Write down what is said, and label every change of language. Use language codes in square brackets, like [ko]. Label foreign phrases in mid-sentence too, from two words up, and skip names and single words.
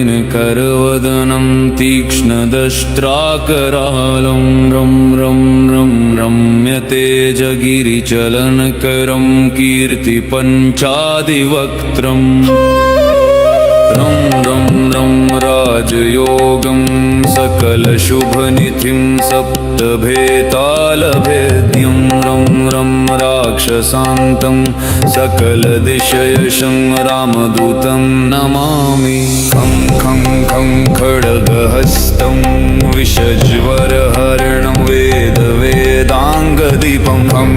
[sa] दिनकरवदनं तीक्ष्णदष्ट्राकरालं रं रं रं रम्यतेजगिरिचलनकरं कीर्तिपञ्चादिवक्त्रम् रं रं रं राजयोगं सकलशुभनिधिं सप्तभेतालभेद्यं रं रं राक्षसान्तं सकलदिशयशं रामदूतं नमामि खं खं खं खड्गहस्तं विषज्वरहरणं वेदाङ्गदीपं खं